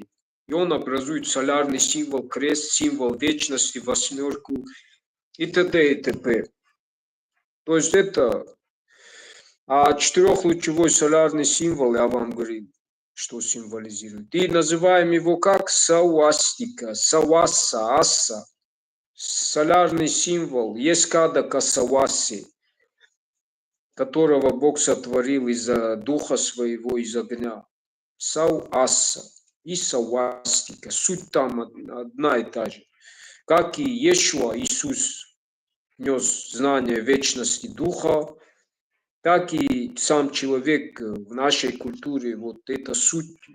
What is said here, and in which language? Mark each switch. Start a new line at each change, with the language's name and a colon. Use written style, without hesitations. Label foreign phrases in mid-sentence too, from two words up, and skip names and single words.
Russian: И он образует солярный символ, крест, символ вечности, восьмерку и т.д. и т.п. То есть это четырехлучевой солярный символ, я вам говорю, что символизирует. И называем его как савастика, саваса, аса. Солярный символ, есть кадака саваси, которого Бог сотворил из-за духа своего, из огня. Сау-аса и савастика. Суть там одна и та же. Как и Иешуа, Иисус, нес знание вечности духа, так и сам человек в нашей культуре, вот это суть.